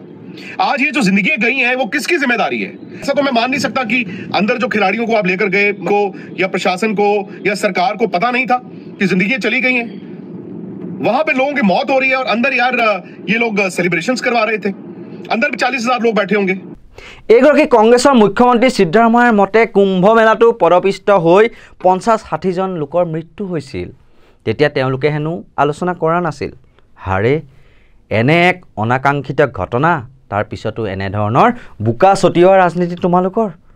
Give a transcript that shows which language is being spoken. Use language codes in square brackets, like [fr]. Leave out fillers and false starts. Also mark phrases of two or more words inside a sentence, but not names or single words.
[hi] आज ये जो जिंदगी गई है वो किसकी जिम्मेदारी है? ऐसा तो मैं मान नहीं सकता कि अंदर जो खिलाड़ियों को आप लेकर गए को या प्रशासन को या सरकार को पता नहीं था कि जिंदगी चली गई हैं, वहां पे लोगों की मौत हो रही है, और अंदर यार ये लोग सेलिब्रेशंस करवा रहे थे, अंदर भी 40,000 लोग बैठे होंगे। [as] एगৰাকী কংগ্ৰেছৰ মুখ্যমন্ত্ৰী সিদ্ধাৰামায়াৰ মতে কুম্ভ মেলাটো পদপিষ্ট হৈ 50-60 জন লোকৰ মৃত্যু হৈছিল, তেতিয়া তেওঁলোকে হেনো আলোচনা কৰা নাছিল। হাৰে, এনে এক অনাকাংক্ষিত ঘটনা, তাৰ পিছতো এনেধৰণৰ বোকা ছটিওৱা ৰাজনীতি তোমালোকৰ।